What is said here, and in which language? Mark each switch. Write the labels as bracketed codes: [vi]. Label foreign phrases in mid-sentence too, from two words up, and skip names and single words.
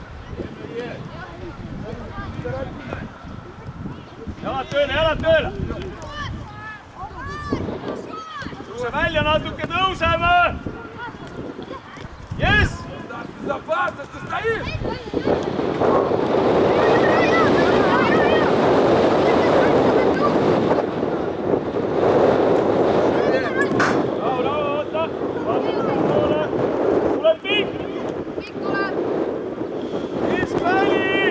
[et] Jalad tööle! Tõuse välja natuke, tõuseme! Yes! [ru] Безопасно, ты стоишь! [et] Bravo, oota! Tuleb pikk! Keskväli!